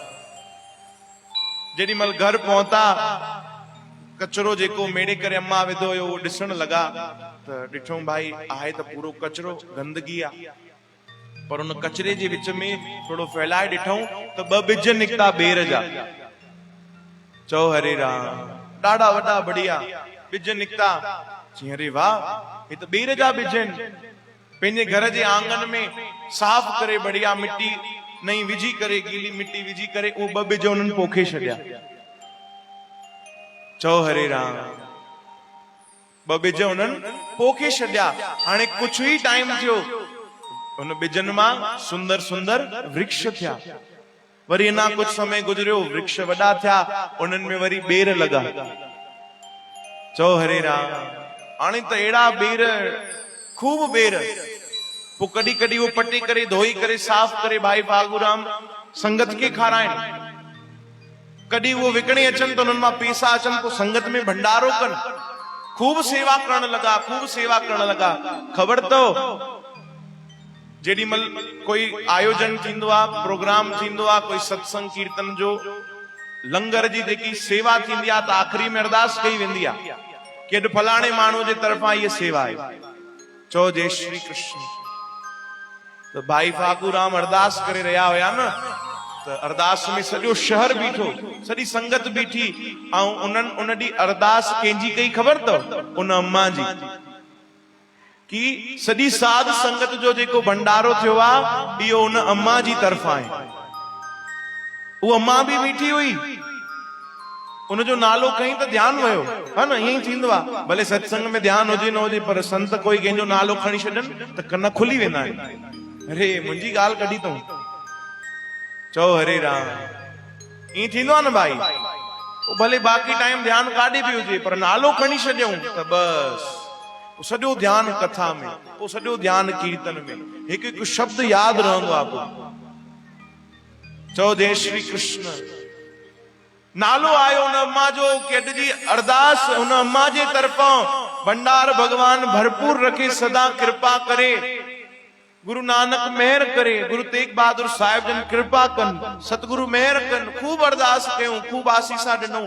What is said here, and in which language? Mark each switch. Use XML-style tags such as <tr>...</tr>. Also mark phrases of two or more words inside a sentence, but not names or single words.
<sd>जेॾी महिल घर पहुता, कचरो जेको मेड़े करे अम्मा विधो हुयो उहो ॾिसण लगा, त ॾिठऊं भाई आहे त पूरो कचरो, गंदगी आहे। पर उन कचरे जे विच में थोड़ो फैलाए ॾिठऊं त 2 बिज निकता बेर जा। चओ हरे राम। ॾाढा वॾा बढ़िया बिज निकता। चई अरे वाह, हे त बेर जा बिज आहिनि। पंहिंजे घर जे आंगन में साफ़ करे बढ़िया मिट्टी नई विझी करे, गीली मिट्टी विझी करे, उहो 2 बिज उन्हनि पोखे छॾिया। चओ हरे राम। 2 बिज उन्हनि पोखे छॾिया। हाणे कुछ ई टाइम थियो, उन बिजनि मां सुंदर सुंदर वृक्ष थिया। वरी अञा कुछ समय गुजरियो, वृक्ष वॾा थिया, उन्हनि में वरी बेर लगा। चओ हरे राम। हाणे त अहिड़ा बेर, खूब बेर। पोइ कॾहिं कॾहिं वो पटे करे, धोई करे, साफ़ करे भाई फागूराम संगत खे खाराइनि। कॾहिं वो विकणे अचनि त उन्हनि मां पैसा अचनि, पोइ संगत में भंडारो कनि। खूब सेवा करण लगा, खूब सेवा करण लगा। ख़बर तो जेॾी महिल कोई आयोजन थींदो आहे, प्रोग्राम थींदो आहे, कोई सत्संग कीर्तन जो, लंगर जी जेकी सेवा थींदी आहे, त आख़िरी में अरदास कई वेंदी आहे कि अॼु फलाणे माण्हू जे तरफ़ां इहा सेवा आहे। चओ जय श्री कृष्ण। तो भाई फागूराम अरदास करे रहिया हुया न, त अरदास में सॼो शहर बीठो, सॼी संगत बीठी, ऐं उन्हनि उन ॾींहुं अरदास कंहिंजी कई ख़बर अथव? उन अम्मा जी। कि सॼी साध संगत जो जेको भंडारो थियो आहे, इहो उन अम्मा जी तरफ़ां आहे। उहा अम्मा बि बीठी हुई, उनजो नालो खईं त ध्यानु वियो, हा न, ईअं ई थींदो आहे। भले सत्संग में ध्यानु हुजे न हुजे, पर संत कोई कंहिंजो नालो खणी छॾनि त कन खुली वेंदा आहिनि। अरे मुंहिंजी ॻाल्हि कढी अथऊं। चओ हरे राम। ईअं थींदो आहे न भाई, भले बाक़ी टाइम ध्यानु काॾे बि हुजे, पर नालो खणी छॾियऊं त बस सॼो ध्यानु कथा में, पोइ सॼो ध्यानु कीर्तन में, हिकु हिकु शब्द यादि रहंदो आहे। चओ जय श्री कृष्ण। नालो आयो उन अम्मा जो कि अॼु जी अरदास उन अम्मा जे तरफ़ां भंडार भगवान भरपूर रखे, सदा कृपा करे। गुरु नानक मेहर करे, गुरु तेग बहादुर साहिब जन कृपा कन, सतगुरु मेहर कन। खूब अरदास कयूं, खूब आसीसा ॾिनो।</sd>